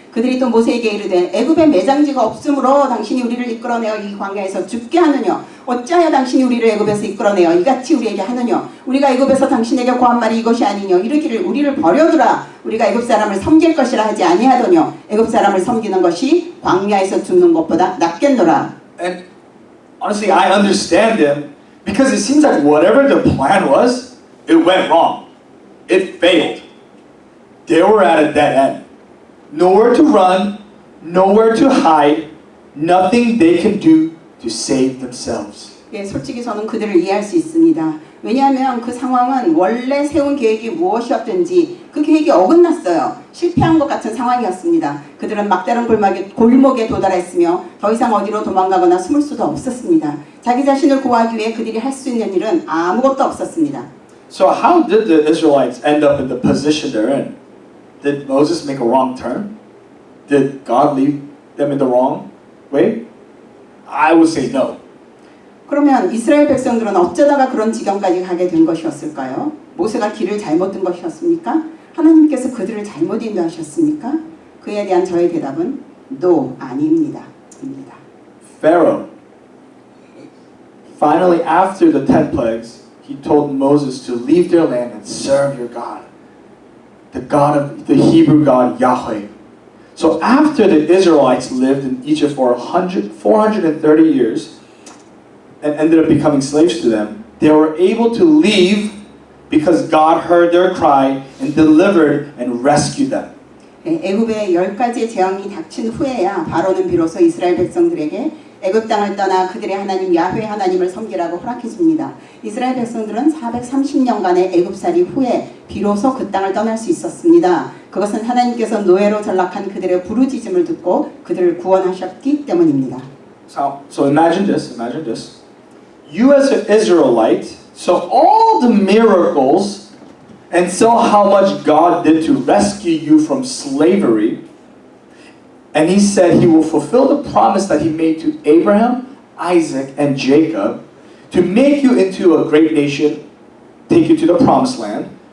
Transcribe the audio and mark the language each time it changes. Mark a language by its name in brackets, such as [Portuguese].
[Korean] 그들이 또 모세에게 이르되 애굽에 매장지가 없으므로 당신이 우리를 이끌어내어 이 광야에서 죽게 하느냐? 어찌하여 당신이 우리를 애굽에서 이끌어내어 이같이 우리에게 하느냐? 우리가 애굽에서 당신에게 고한 말이 이것이 아니냐? 이르기를 우리를 버려두라. 우리가 애굽 사람을 섬길 것이라 하지 아니하더냐? 애굽 사람을 섬기는 것이 광야에서 죽는 것보다 낫겠노라. [English] And honestly, I understand them. Because it seems like whatever the plan was, it went wrong. It failed. They were at a dead end. Nowhere to run, nowhere to hide, nothing they can do to save themselves. [Korean] 예, 솔직히 저는 그들을 이해할 수 있습니다. 왜냐하면 그 상황은 원래 세운 계획이 무엇이었든지 그 계획이 어긋났어요. 실패한 것 같은 상황이었습니다. 그들은 막다른 골목에 도달했으며 더 이상 어디로 도망가거나 숨을 수도 없었습니다. 자기 자신을 구하기 위해 그들이 할 수 있는 일은 아무것도 없었습니다. [English] So how did the Israelites end up in the position they're in? Did Moses make a wrong turn? Did God lead them in the wrong way? I would say no. [Korean] 그러면 이스라엘 백성들은 어쩌다가 그런 지경까지 가게 된 것이었을까요? 모세가 길을 잘못 든 것이었습니까? 하나님께서 그들을 잘못 인도하셨습니까? 그에 대한 저의 대답은 No, 아닙니다. 입니다. [English] Pharaoh, finally after the 10 plagues, he told Moses to leave their land and serve your God, the God of the Hebrew God Yahweh. So after the Israelites lived in Egypt for 430 years and ended up becoming slaves to them, they were able to leave because God heard their cry and delivered and rescued them. [Korean] 애굽의 10가지의 재앙이 닥친 후에야 바로는 비로소 이스라엘 백성들에게 애굽 땅을 떠나 그들의 하나님 야훼 하나님을 섬기라고 허락해 줍니다. 이스라엘 백성들은 430년간의 애굽살이 후에 비로소 그 땅을 떠날 수 있었습니다. 그것은 하나님께서 노예로 전락한 그들의 부르짖음을 듣고 그들을 구원하셨기 때문입니다. [English] So imagine this. You as an Israelite saw all the miracles and saw how much God did to rescue you from slavery. And he said he will fulfill the promise that he made to Abraham, Isaac, and Jacob to make you into a great nation, take you to the promised land.